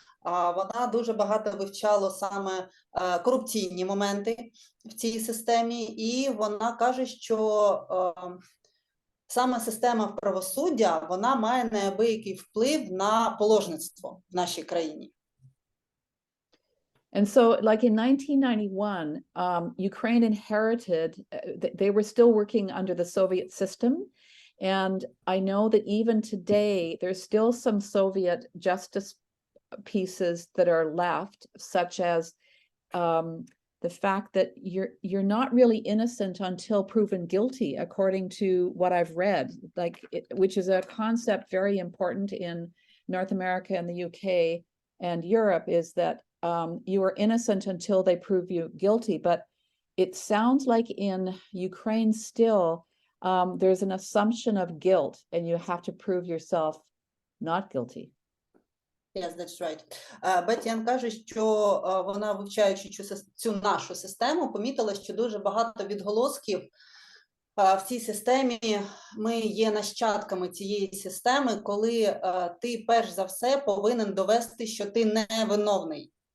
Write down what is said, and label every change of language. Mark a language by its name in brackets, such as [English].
[Ukrainian] Вона дуже багато вивчала саме корупційні моменти в цій системі, і вона каже, що саме система правосуддя, вона має неабиякий вплив на положництво в нашій країні. [English] And so, like in 1991, Ukraine inherited, they were still working under the Soviet system. And I know that even today, there's still some Soviet justice pieces that are left, such as the fact that you're not really innocent until proven guilty, according to what I've read, which is a concept very important in North America and the UK and Europe, is that you are innocent until they prove you guilty. But it sounds like in Ukraine still, there's an assumption of guilt, and you have to prove yourself not guilty. Yes, that's right. [Ukrainian] Бетті-Енн каже, що вона, вивчаючи цю нашу систему, помітила, що дуже багато відголосків в цій системі. Ми є нащадками цієї системи, коли ти перш за все повинен довести, що ти невиновний.